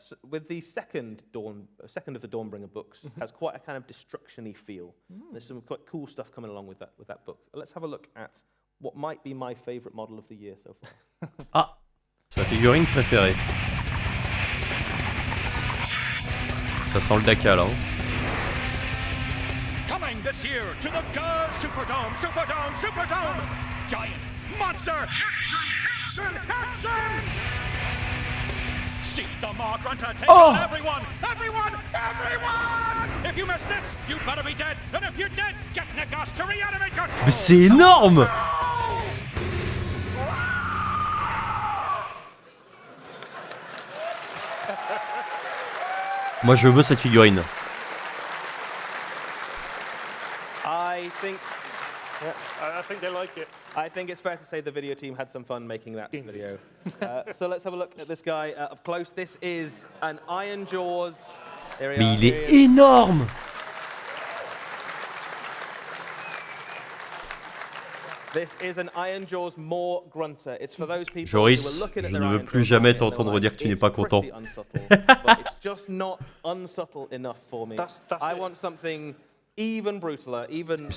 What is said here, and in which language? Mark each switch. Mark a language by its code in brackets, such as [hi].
[en] With the second of the Dawnbringer books, has quite a kind of destruction-y feel. There's some quite cool stuff coming along with that book. Let's have a look at what might be my favorite model of the year so far. [fr] Ah, sa figurine préférée. Ça sent le Daka là. Hein. [en] This year to the Superdome, Superdome, Superdome! Giant monster! Action! See the Maw Grunter take on everyone! Everyone! If you miss this, you better be dead! And if you're dead, get Nikos to reanimate your soul! [fr] Mais c'est énorme! Moi je veux cette figurine. [en] I think they like it. I think it's fair to say the video team had some fun making that video. So let's have a look at this guy up close. This is an Iron Jaws. Mais il est énorme! This is an Iron Jaws Maw Grunter. It's for those people [fr] Joris, je ne veux plus jamais t'entendre dire que tu n'es pas content. [en] It's just not unsubtle enough for me. I want something even brutaler, even less.